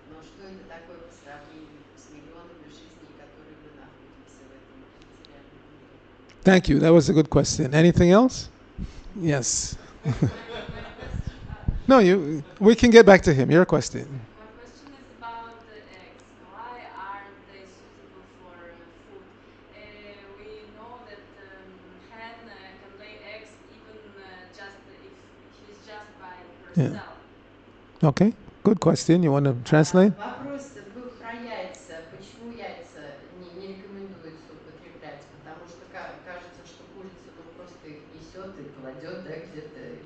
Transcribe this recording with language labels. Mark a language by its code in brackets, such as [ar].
[ru] Но что это такое по сравнению с миллионами жизней, которые мы находимся в этом материальном мире? [en] Thank you. That was a good question. Anything else? Yes. No, we can get back to him. Your question. My question is about the eggs. Why aren't they suitable for food? We know that hen can lay eggs even just if she's just by herself. Okay. Good question. You want to translate? [ru] Вопрос был про яйца. Почему яйца не рекомендуется употреблять? Потому что кажется, что курица просто их несет и кладет, да, где-то.